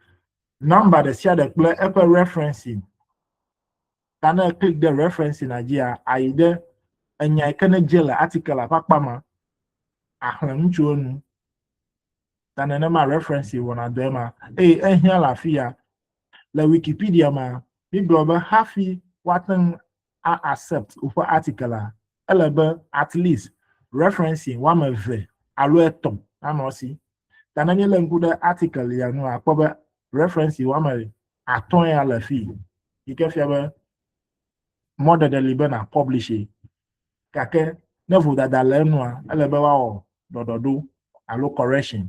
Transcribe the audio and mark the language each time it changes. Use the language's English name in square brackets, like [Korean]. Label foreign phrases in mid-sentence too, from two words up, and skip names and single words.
[Ewe] Number ɖe sia ɖe kple eƒe referencing. Ta ne click ɖe referencing na dzia, ayi ɖe enya yi ke ne dze le article ƒe akpa ma, axlẽ nu tso enu. Ta nenema referencing wɔna dɔ ema. Ehiã le afi ya. Le Wikipedia ma, mi gblɔ be hafi woate ŋu accept woƒe article a, ele be [English] at least [Ewe] referencing 2 alo 3 anɔ si. Ta ne míele ŋku ɖe article ya nu akpɔ be referencing 5 ya le fi. Yi ke fia be mɔɖeɖe li be na publish. Gake ne vodada le enua, ele be woawɔ ɖɔɖɔɖo alo correction.